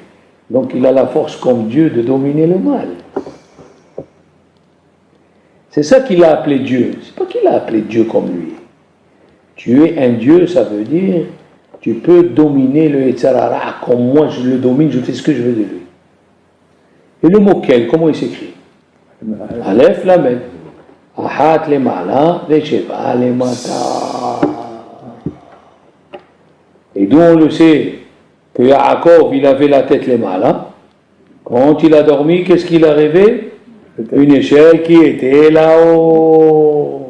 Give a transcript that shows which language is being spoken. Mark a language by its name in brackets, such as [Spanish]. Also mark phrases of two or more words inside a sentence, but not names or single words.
[French] Donc il a la force comme Dieu de dominer le mal. C'est ça qu'il a appelé Dieu. C'est pas qu'il a appelé Dieu comme lui. Tu es un Dieu, ça veut dire tu peux dominer le [Hebrew] יצר הרע [French] comme moi je le domine, je fais ce que je veux de lui. Et le mot quel, comment il s'écrit? [Hebrew] אלף למד. אחת למעלה, ושבע למטה. [French] Et d'où on le sait que Yaakov, il avait la tête les Mala. Quand il a dormi, qu'est-ce qu'il a rêvé? Une échelle qui était là-haut.